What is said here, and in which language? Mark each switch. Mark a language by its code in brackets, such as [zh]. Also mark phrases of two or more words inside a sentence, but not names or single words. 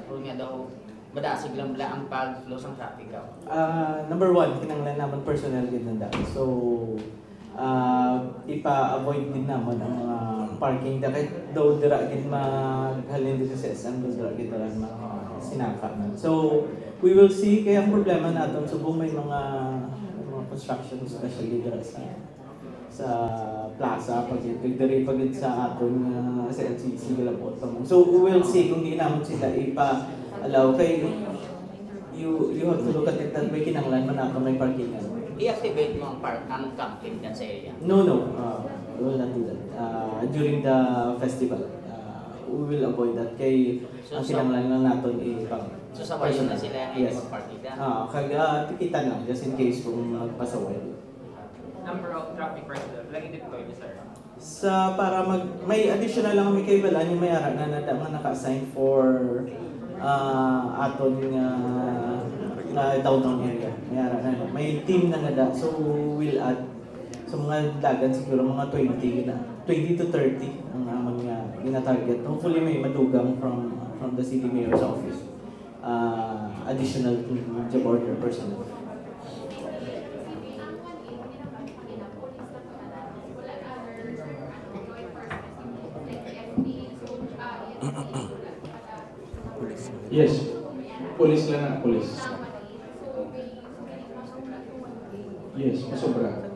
[hil] Kung nga daw, madasig lang ang pag-flow sa traffic ka? Number one, kinanglan naman personnel din na dahil. So, ipa-avoid din naman ang mga parking dahil daw dira din maghalin dito sa SM, dira din sinaka na. [en] So, we will see. [hil] Kaya ang problema natin, Subong may mga construction, especially dira sa plaza, pag sa aton sa LCC, so [en] we will see [hil] kung di naman sila ipa-allow. [en] Kay you have to look at it that way, [hil] kinanglan man ako may parkingan. I-activate mo ang camping dyan sa area? [en] No. We will not do that. During the festival, we will avoid that. [hil] Kay ang kinanglan lang natin So sabayan na sila ngayon mag-park nila? Tikitan lang, [en] just in case [hil] kung magpasaway. Number of traffic personnel, lagi deploy niyo, sir? Para may additional lang kami kay Balan, yung may ara na naka-assign for aton nga downtown area. May team na nada, [en] so we'll add [hil] sa mga dagan siguro mga 20 to 30 ang amon nga gina-target. [en] Hopefully [hil] may madugang [en] from the city mayor's office. Additional to the border personnel. [hil] Yes, police lang na, police. Yes, masobra.